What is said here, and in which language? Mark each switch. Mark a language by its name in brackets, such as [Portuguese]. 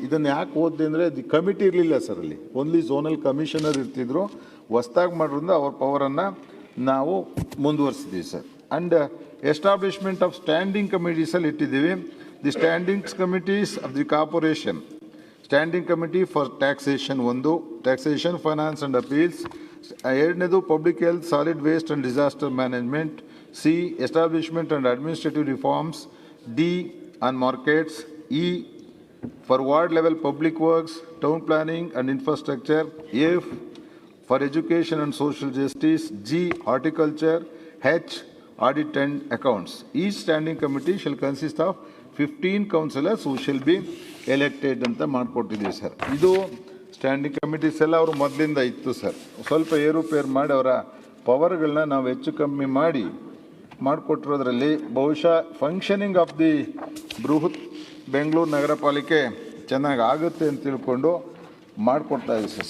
[Kannada] ಇದನ್ನು ಯಾಕೆ ಓದಿದೆ ಅಂದರೆ ದಿ ಕಮಿಟಿ ಇರಲಿಲ್ಲ ಸರ್, ಅಲ್ಲಿ ಓನ್ಲಿ ಝೋನಲ್ ಕಮಿಷನರ್ ಇರ್ತಿದ್ರು. ಹೊಸ್ದಾಗಿ ಮಾಡೋದ್ರಿಂದ ಅವ್ರ ಪವರನ್ನು ನಾವು ಮುಂದುವರಿಸಿದ್ದೀವಿ sir. [English] And establishment of standing ಕಮಿಟೀಸಲ್ಲಿ ಇಟ್ಟಿದ್ದೀವಿ. The standings committees of the corporation. Standing Committee for Taxation 1, Taxation, Finance and Appeals. ಎರಡನೇದು Public Health, Solid Waste and Disaster Management. C, Establishment and Administrative Reforms. D, on Markets. E, for Ward Level Public Works, Town Planning and Infrastructure. F, for Education and Social Justice. G, Horticulture. H, Audit and Accounts. Each Standing Committee shall consist of 15 councillors who shall be elected [Kannada] ಅಂತ ಮಾಡಿಕೊಟ್ಟಿದ್ದೀವಿ sir. ಇದು standing committees ಎಲ್ಲ ಅವರು ಮೊದಲಿಂದ ಇತ್ತು sir. ಸ್ವಲ್ಪ ಏರುಪೇರು ಮಾಡಿ ಅವರ ಪವರ್ಗಳನ್ನ ನಾವು ಹೆಚ್ಚು ಕಮ್ಮಿ ಮಾಡಿಕೊಟ್ಟಿರೋದ್ರಲ್ಲಿ ಬಹುಶಃ ಫಂಕ್ಷನಿಂಗ್ ಆಫ್ ದಿ ಬೃಹತ್ ಬೆಂಗಳೂರು ನಗರ ಪಾಲಿಕೆ ಚೆನ್ನಾಗಿ ಆಗುತ್ತೆ ಅಂತ ತಿಳ್ಕೊಂಡು ಮಾಡಿಕೊಡ್ತಾ ಇದ್ದೀವಿ ಸರ್.